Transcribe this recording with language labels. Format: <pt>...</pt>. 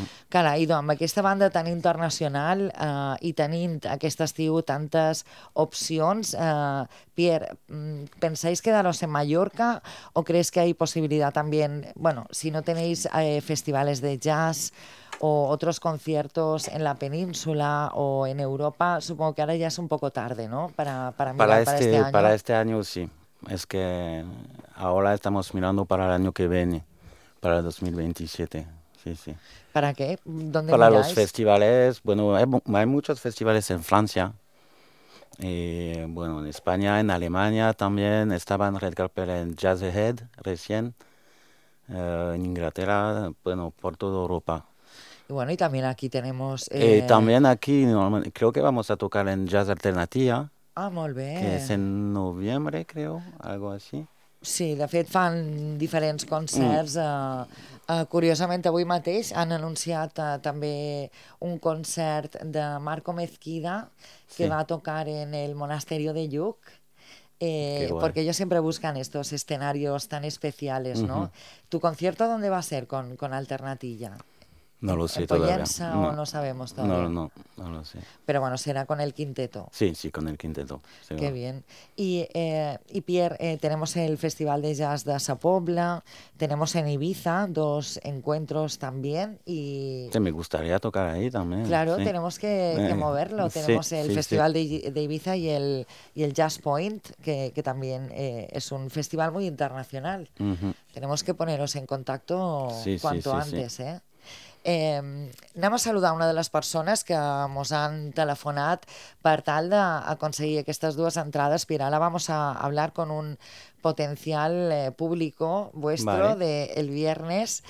<ca>Carai, idò, amb aquesta banda tan internacional i tenint aquest estiu tantes opcions, Pierre,</ca> <es>pensais quedaros en Mallorca</es> <ca>o creus que hi ha possibilitat també, bueno, si no teneu festivals de jazz o altres conciertos en la península o en Europa, supongo que ara ja és</ca> <es>un poco tarde,</es> <ca>no?</ca> <es>Para Milà, para este año, sí. Es que ahora estamos mirando para el año que viene, para el 2027. Sí, sí. ¿Para qué? ¿Dónde para miráis? Los festivales, bueno, hay muchos festivales en Francia, y, bueno, en España, en Alemania también, estaba en Red Carpet en Jazz Ahead recién, en Inglaterra, bueno, por toda Europa. Y bueno, y también aquí tenemos... También aquí, creo que vamos a tocar en Jazz Alternativa. Ah, muy bien. Que es en noviembre, creo, algo así.</es> <ca>Sí, de fet fan diferents concerts. Curiosament, avui mateix han anunciat també un concert de Marco Mezquida que va tocar en el Monasterio de Lluc.</ca> <es>Porque ellos siempre buscan estos escenarios tan especiales, ¿no? ¿Tu concierto dónde va a ser con Alternatilla? No lo sé en todavía. ¿En Pollença o no sabemos todavía? No lo sé. Pero bueno, será con el quinteto. Sí, con el quinteto. Seguro. Qué bien. Y Pierre, tenemos el Festival de Jazz de Sa Pobla, tenemos en Ibiza dos encuentros también y... Sí, me gustaría tocar ahí también. Claro, sí. Tenemos que moverlo. Tenemos el Festival de Ibiza y el Jazz Point, que también es un festival muy internacional. Tenemos que poneros en contacto cuanto antes.</es> <ca>Anem a saludar una de les persones que ens han telefonat per tal d'aconseguir aquestes dues entrades.</ca> <es>Mira, ara vamos a hablar con un potencial público vuestro del viernes.</es>